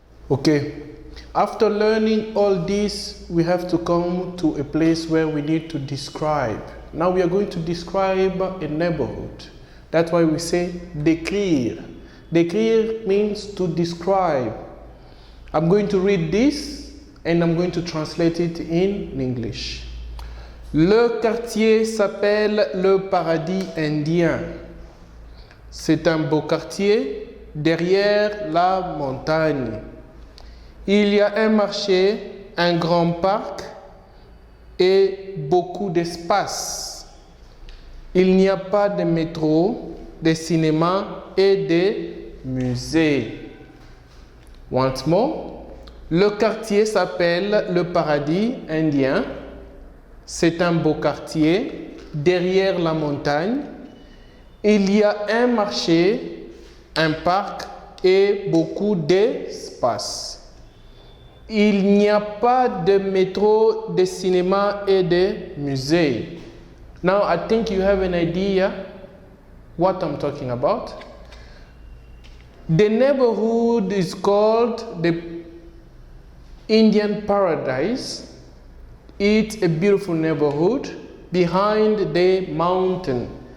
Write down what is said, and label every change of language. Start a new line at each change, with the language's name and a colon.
English: Okay, after learning all this, we have to come to a place where we need to describe. Now we are going to describe a neighborhood. That's why we say décrire. Décrire means to describe. I'm going to read this and I'm going to translate it in English.
French: Le quartier s'appelle le Paradis Indien. C'est un beau quartier derrière la montagne. Il y a un marché, un grand parc et beaucoup d'espace. Il n'y a pas de métro, de cinéma et de musée.
English: Once more,
French: le quartier s'appelle le Paradis Indien. C'est un beau quartier derrière la montagne. Il y a un marché, un parc et beaucoup d'espace. Il n'y a pas de métro, de cinéma et de musée.
English: Now I think you have an idea what I'm talking about. The neighborhood is called the Indian Paradise. It's a beautiful neighborhood behind the mountain.